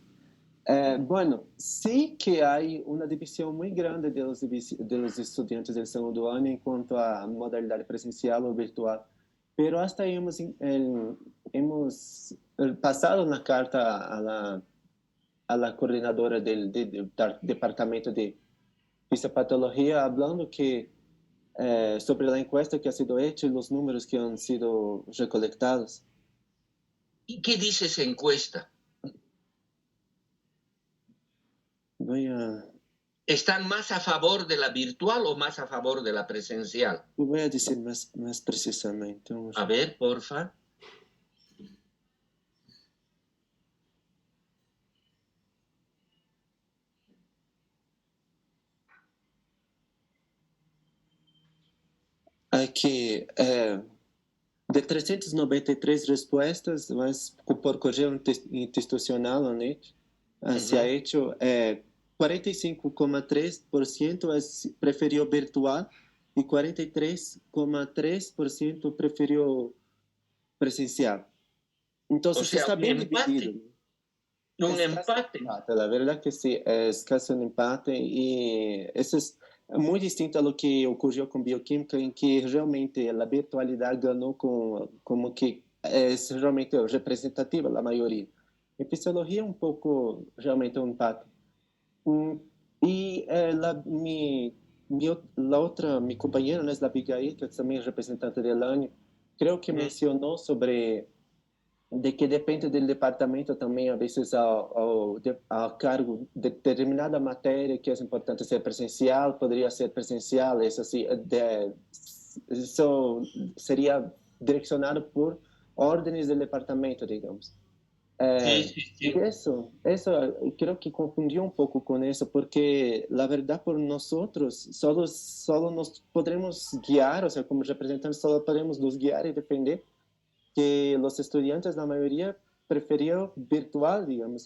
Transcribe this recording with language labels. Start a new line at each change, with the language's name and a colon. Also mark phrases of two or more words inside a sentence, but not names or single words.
Spanish: Bueno, sí que hay una división muy grande de los estudiantes del segundo año en cuanto a modalidad presencial o virtual, pero hasta ahí hemos pasado una carta a la coordinadora del departamento de fisiopatología hablando que sobre la encuesta que ha sido hecha y los números que han sido recolectados. ¿Y qué dice esa encuesta? ¿Están más a favor de la virtual o más a favor de la presencial? Voy a decir más precisamente. A ver, porfa.
Portuguese: Aqui, de 393 respostas, mas por correio institucional, né,
Spanish: se ha hecho
Portuguese: 45,3% preferiu virtual e 43,3% preferiu presencial. Então, está bem dividido.
Spanish: Un empate. La verdad que sí, es casi un empate y eso es muy distinto a lo que ocurrió con bioquímica, en que realmente la virtualidad ganó como que es realmente representativa la mayoría. En fisiología un poco realmente un empate. Y mi compañera, ¿no? Es la Abigail, que también es representante del año, creo que mencionó sobre de que depende
Portuguese: do departamento também, a vezes ao cargo de determinada matéria que é importante ser presencial, poderia ser presencial, isso assim,
Spanish: eso sería direccionado por órdenes del departamento, digamos. Y eso creo que confundió un poco con eso, porque la verdad por nosotros solo nos podremos guiar, o sea, como representantes solo podemos nos guiar y defender que los estudiantes, la mayoría, prefirió virtual, digamos.